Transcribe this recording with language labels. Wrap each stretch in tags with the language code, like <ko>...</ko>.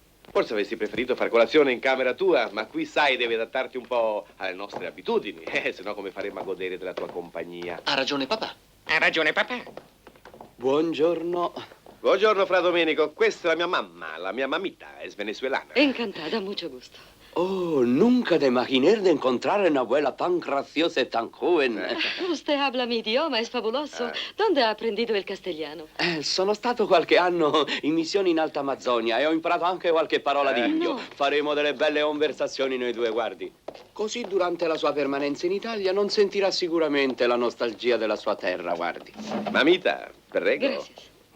<it>Forse avresti preferito far colazione in camera tua, ma qui, sai, devi adattarti un po' alle nostre abitudini, se no come faremo a godere della tua compagnia? Ha ragione papà. Ha ragione papà. Buongiorno. Buongiorno, Fra Domenico. Questa è la mia mamma, la mia mamita, è venezuelana.</it> <es>Encantada, mucho gusto. Oh, nunca te imaginé de encontrar una abuela tan graciosa y tan joven. Usted habla mi idioma, es fabuloso. ¿Dónde ha aprendido el castellano?</es> <it>Sono stato qualche anno in missione in Alta Amazzonia e ho imparato anche qualche parola di indio. No. Faremo delle belle conversazioni noi due, guardi. Così durante la sua permanenza in Italia non sentirà sicuramente la nostalgia della sua terra, guardi. Mamita, prego.</it> <es>Gracias.</es>